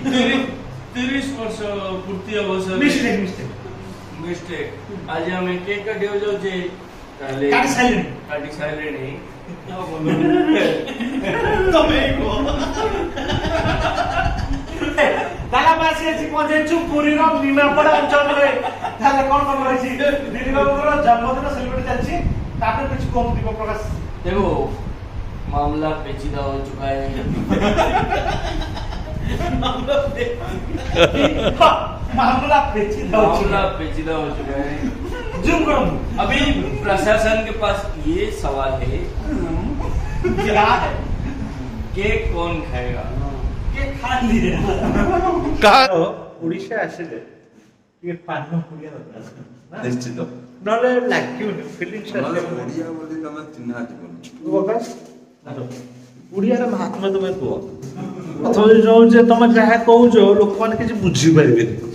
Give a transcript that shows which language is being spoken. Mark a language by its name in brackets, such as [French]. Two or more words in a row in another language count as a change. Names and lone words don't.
[Odia] 30 ବର୍ଷ ପୂର୍ତ୍ତି ଅବସରରେ ମିଷ୍ଟେକ୍ ଆଜି ଆମେ କେକ୍ କାଟିବାକୁ ଯାଉଛେ ତାହେଲେ କାଟି ସାରିଲେଣି ତମେ କହ ଦାଦାବାସୀ ଆସି ପହଞ୍ଚେଇଛୁ ପୁରୀର ନିମାପଡ଼ା ଅଞ୍ଚଳରେ ତାହେଲେ କଣ କଣ ରହିଛି ଦିଲ୍ଲୀପ ବାବୁଙ୍କର ଜନ୍ମଦିନ ସେଲିବ୍ରେଟ ଚାଲିଛି ତାପରେ କିଛି କମ ଦୀପ ପ୍ରକାଶ [Hindi] देखो मामला पेचीदा हो चुका है मामला पेचीदा हो चुका मामला पेचीदा हो चुका है जूम करो अभी प्रशासन के पास ये सवाल है क्या है केक कौन खाएगा के खा लिए कहा [Odia] ओडिशा ଆସିଲେ ଟିକେ ପାନ ପୁଡ଼ିଆ ଦରକାର निश्चित ନହେଲେ ଲାଗିବନି ଫିଲିଂସ୍ ନହେଲେ ଆସିବ ଓଡ଼ିଆ ବୋଲି ତମେ ଚିହ୍ନା ଯିବନି ଓଡ଼ିଆର ମହାତ୍ମା ତମେ କୁହ ଅଥବା ଯୋଉ ଯେ ତମେ ଯାହା କହୁଛ ଲୋକମାନେ କିଛି ବୁଝିପାରିବେନି